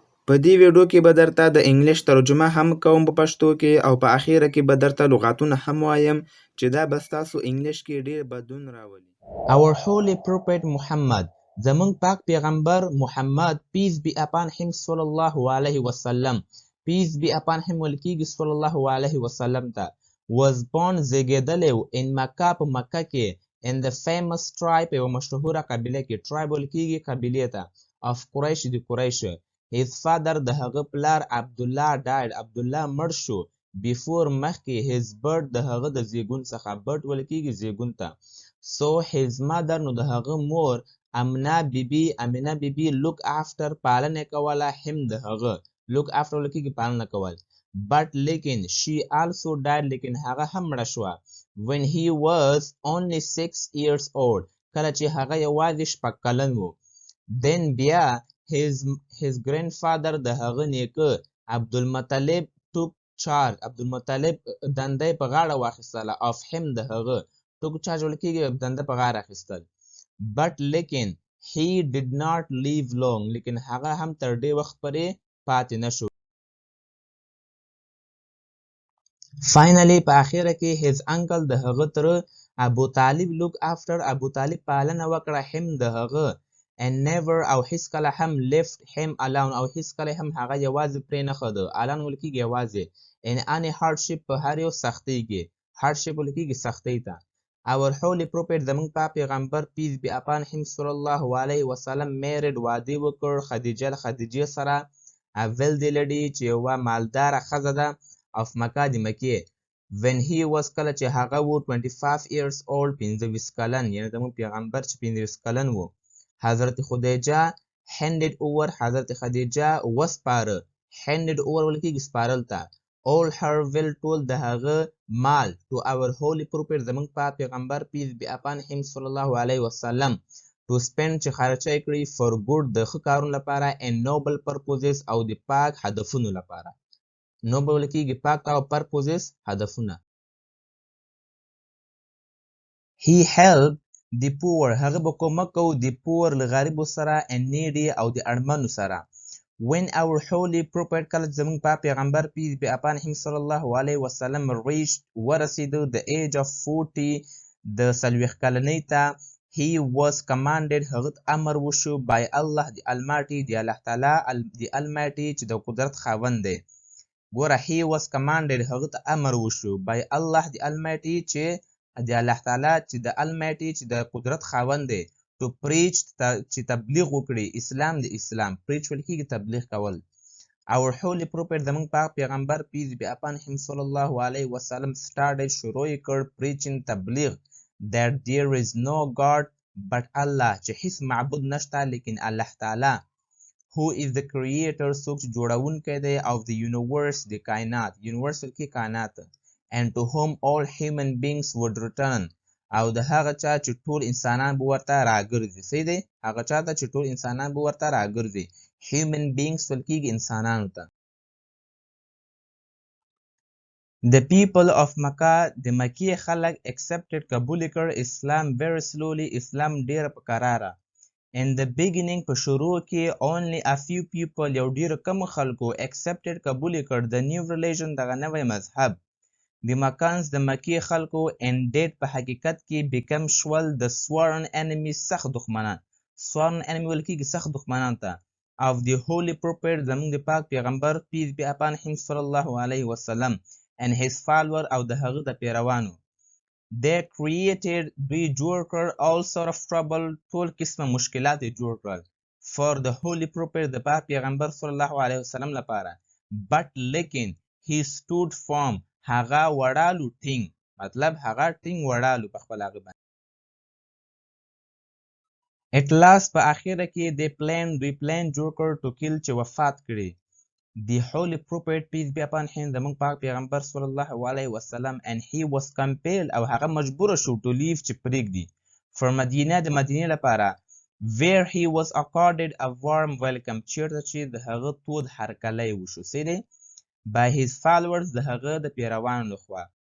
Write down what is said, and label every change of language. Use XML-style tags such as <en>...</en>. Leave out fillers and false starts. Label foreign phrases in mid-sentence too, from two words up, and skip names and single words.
<ps>په دې ویډیو کې به درته د انګلیش ترجمه هم کوم په پښتو کې او په اخیره کې به درته لغاتونه هم وایم چې دا به ستاسو انګلیش کې ډیر بدلون راولي.</ps> <en>Our holy prophet Muhammad</en> <ps>زمونږ پاک پیغمبر محمد</ps> <en>peace be upon him</en> <ar>صلی الله علیه وسلم</ar> <en>peace be upon him</en> <ps>ولکیږي</ps> <ar>صلی الله علیه وسلم</ar> <ps>ته</ps> <en>was born</en> <ps>زیږیدلی in مکه په مکه کې</ps> <en>in the famous tribe</en> <ps>یوه مشهوره قبیله کې tribe ولکیږي قبیلې ته of قریش د قریشو</ps> <en>his father</en> <ps>د هغه پلار عبدالله died عبدالله مړ شو before مخکې</ps> <en>his birth</en> <ps>د هغه د زیږون څخه birth ولکیږي زیږون ته</ps> <en>so his mother</en> <ps>نو د هغه مور امینه بیبي</ps> <en>look after</en> <ps>پالنه کوله him د هغه</ps> <en>look after</en> <ps>ولکیږي پالنه کول but لیکن</ps> <en>she also died</en> <ps>لیکن هغه هم مړه شوه</ps> <en>when he was only 6 years old</en> <ps>کله چې هغه یوازې 6 کلن و then بیا</ps> <en>his grandfather</en> <ps>د هغه نیکه عبدالمطلب</ps> <en>took charge</en> <ps>عبدالمطلب دنده په غاړه واخیستله</ps> <en>of him</en> <ps>د هغه</ps> <en>took charge</en> <ps>ولکیږي دنده په غاړه اخیستل but لیکن</ps> <en>he did not live long</en> <ps>لیکن هغه هم تر ډېر وخت پورې پاتې نشو finally په اخیره کې</ps> <en>his uncle</en> <ps>د هغه تره ابو طالب</ps> <en>look after</en> <ps>ابو طالب پالنه وکړه him د هغه</ps> <en>and never</en> <ps>او هیڅکله هم</ps> <en>left him alone</en> <ps>او هیڅکله هم هغه یوازې پرې نه ښوده alone ولکیږي یوازې in</ps> <en>any hardship</en> <ps>په هر یو سختۍ کې hardship ولکیږي سختۍ ته</ps> <en>our holy prophet</en> <ps>زمونږ پاک پیغمبر</ps> <en>peace be upon him</en> <ar>صلی الله علیه وسلم</ar> <ps>married واده وکړ خدیجې سره</ps> <en>a wealthy lady</en> <ps>چې یوه مالداره ښځه ده of مکه د مکې</ps> <en>when he was</en> <ps>کله چې هغه و</ps> <en>25 years old</en> <ps>25 کلن یعنی زمونږ پیغمبر چې 25 کلن و حضرت خدیجه</ps> <en>handed over</en> <ps>حضرت خدیجه وسپاره</ps> <en>handed over</en> <ps>ولکیږي سپارل ته</ps> <en>all her will</en> <ps>ټول د هغه مال</ps> <en>to our holy prophet</en> <ps>زمونږ پاک پیغمبر</ps> <en>peace be upon him</en> <ar>صلی الله علیه وسلم</ar> <en>to spend</en> <ps>چې خرچه کړي</ps> <en>for good</en> <ps>د ښه کارونو لپاره</ps> <en>and noble purposes</en> <ps>او د پاک هدفونو لپاره noble ولکیږي پاک او purposes هدفونه</ps> <en>he helped the poor</en> <ps>هغه به کومک کوو د poor له غریبو سره</ps> <en>and needy</en> <ps>او د اړمنو سره</ps> <en>when our holy prophet</en> <ps>کله زمونږ پاک پیغمبر</ps> <en>peace be upon him</en> <ar>صلی الله علیه وسلم</ar> <ps>reached ورسېدو</ps> <en>the age of</en> <ps>40 د 40 کلنۍ ته he</ps> <en>was commanded</en> <ps>هغه امر وشو</ps> <en>by Allah the Almighty</en> <ps>د الله تعالی د Almighty چې د قدرت خاوند دی ګوره</ps> <en>he was commanded</en> <ps>هغه ته امر وشو</ps> <en>by Allah the Almighty</en> <ps>چې د الله تعالی چې د Almighty چې د قدرت خاوند دی</ps> <en>to preach</en> <ps>چې تبلیغ وکړي اسلام د اسلام preach ولکیږي تبلیغ کول</ps> <en>our holy prophet</en> <ps>زمونږ پاک پیغمبر</ps> <en>peace be upon him</en> <ar>صلی الله علیه وسلم</ar> <ps>started شروع یې کړ preaching تبلیغ</ps> <en>that there is no God but Allah</en> <ps>چې هیڅ معبود نشته لیکن الله تعالی</ps> <en>who is the creator</en> <ps>څوک چې جوړونکی دی</ps> <en>of the universe</en> <ps>د کائنات universe ولکې کائنات</ps> <en>and to whom all human beings would return</en> <ps>او د هغه چا چې ټول انسانان به ورته راګرځي څه دی هغه چا ته چې ټول انسانان به ورته راګرځي</ps> <en>human beings</en> <ps>ولکېږي انسانانو ته</ps> <en>the people of Makkah</en> <ps>د مکې خلک accepted قبول کړ اسلام</ps> <en>very slowly</en> <ps>اسلام ډېر په کراره</ps> <en>in the beginning</en> <ps>په شروع کې</ps> <en>only a few people</en> <ps>یو ډېر کم خلکو accepted قبول کړ</ps> <en>the new religion</en> <ps>دغه نوی مذهب د مکانس د مکې خلکو ended په حقیقت کې become شول د</ps> <en>sworn enemy</en> <ps>سخت دښمنان</ps> <en>sworn enemy</en> <ps>ولکېږي سخت دښمنان ته</ps> <en>of the holy prophet</en> <ps>زمونږ د پاک پیغمبر</ps> <en>peace be upon him</en> <ar>صلی الله علیه وسلم</ar> <en>and his follower</en> <ps>او د هغه د پیروانو</ps> <en>they created</en> <ps>دوی جوړ کړ</ps> <en>all sort of trouble</en> <ps>ټول قسمه مشکلات جوړ کړل</ps> <en>for the holy prophet</en> <ps>د پاک پیغمبر صلی الله علیه وسلم لپاره but لیکن</ps> <en>he stood firm</en> <ps>هغه وړالو ټینګ مطلب هغه ټینګ وړالو په خپل هغه باندې</ps> <en>at last</en> <ps>په اخیره کې دوی پلان جوړ کړ</ps> <en>to kill</en> <ps>چې وفات کړي</ps> <en>the holy prophet peace be upon him</en> <ps>زمونږ پاک پیغمبر</ps> <ar>صلی الله علیه وسلم</ar> <en>and he was compelled</en> <ps>او هغه مجبور شو</ps> <en>to leave</en> <ps>چې پرېږدي for مدینه د مدینې لپاره</ps> <en>where he was accorded a warm welcome</en> <ps>چیرته چې د هغه تود هرکلی وشو څه دی</ps> <en>by his followers</en> <ps>د هغه د پیروانو لخوا</ps>